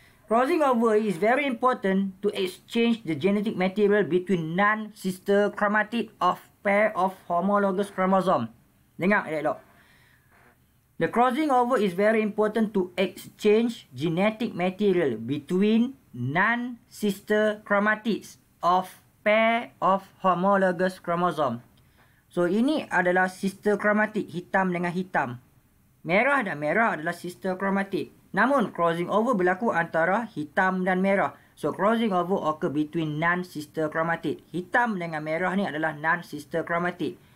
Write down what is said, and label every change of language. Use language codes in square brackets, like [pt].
[en] Crossing over is very important to exchange the genetic material between non-sister chromatid of pair of homologous chromosome. [ms] Dengar elok. [en] The crossing over is very important to exchange genetic material between non-sister chromatids of pair of homologous chromosome. [ms] So ini adalah sister chromatid, hitam dengan hitam. Merah dan merah adalah sister chromatid. Namun crossing over berlaku antara hitam dan merah. [en] So crossing over occur between non-sister chromatid. [ms] Hitam dengan merah ni adalah non-sister chromatid.